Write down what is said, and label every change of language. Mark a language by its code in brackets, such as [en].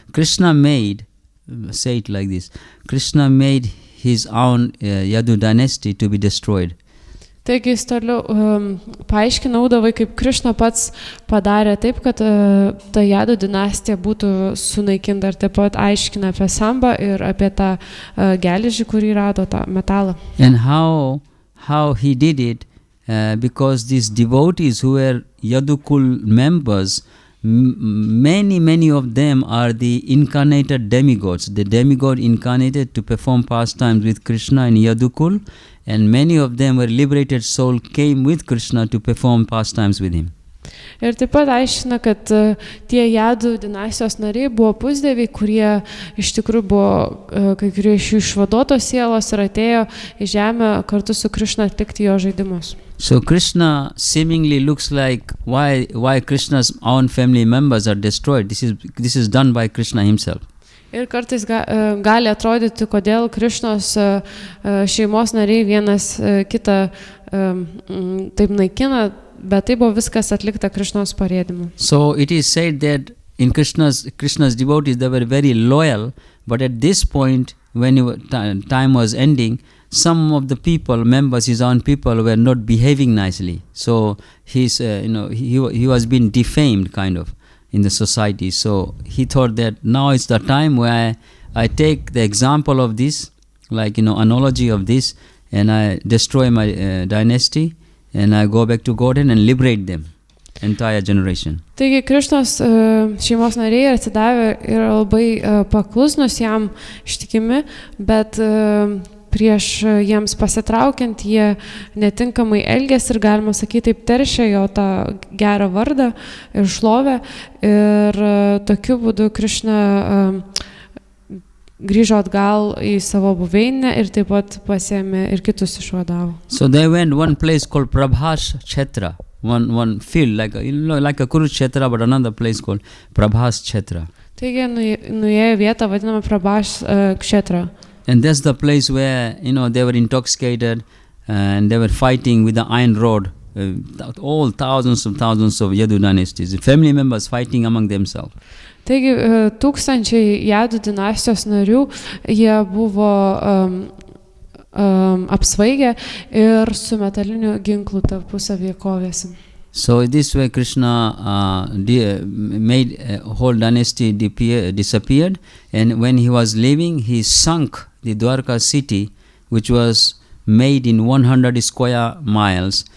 [en] Krishna made, say it like this, Krishna made his own Yadu dynasty to be destroyed. [lt] Taigi jis toliau paaiškinaudavai, kaip Krišna pats padarė taip, kad ta Jadų dinastija būtų sunaikinta, ir taip pat aiškina apie Sambą ir apie tą geležį, kurį rado, tą metalą. [en] And how he did it, because these devotees who were Yadukul members, many of them are the incarnated demigods, the demigod incarnated to perform pastimes with Krishna in Yadukul, and many of them were liberated soul came with Krishna to perform pastimes with him. [lt] Ir taip pat aiškina, kad tie Jadų dinastijos nariai buvo pusdieviai, kurie iš tikrųjų buvo kai kurie iš jų išvaduotos sielos ir atėjo į žemę kartu su Krishna atlikti jo žaidimus. [en] So Krishna seemingly looks like why Krishna's own family members are destroyed. This is done by Krishna himself. [lt] Ir kartais gali atrodyti, kodėl Krišnos šeimos nariai vienas kitą taip naikina, bet tai buvo viskas atlikta Krišnos parėdimu. [en] So it is said that in Krishna's devotees, they were very loyal, but at this point when time was ending, some of the people, members, his own people, were not behaving nicely. So he was being defamed kind of in the society. So he thought that now is the time where I take the example of this, like analogy of this, and I destroy my dynasty, and I go back to Godhead and liberate them, entire generation. [lt] Taigi Krišnos šeimos nariai atsidavę yra labai paklusnus jam, ištikimi, bet prieš jiems pasitraukiant jie netinkamai elgėsi ir galima sakyti taip teršė jo tą gerą vardą ir šlovę, ir tokiu būdu Krišna grįžo atgal į savo buveinę ir taip pat pasiėmė ir kitus išvadavo. [en] So they went one place called Prabhas Kshetra, one field like a Kurukshetra, but another place called Prabhas Kshetra. [lt] Taigi nuėjo vietą vadinamą Prabhas Kshetra. [en] And that's the place where they were intoxicated and they were fighting with the iron rod, all thousands of Yadu dynasties, family members fighting among themselves. [lt] Taigi tūkstančiai Jadų dinastijos narių, jie buvo apsvaigę ir su metaliniu ginklu tarpusavyje kovėsi. [en] So this way Krishna made a whole dynasty disappeared, and when he was leaving, he sunk the Dwarka city, which was made in 100 square miles.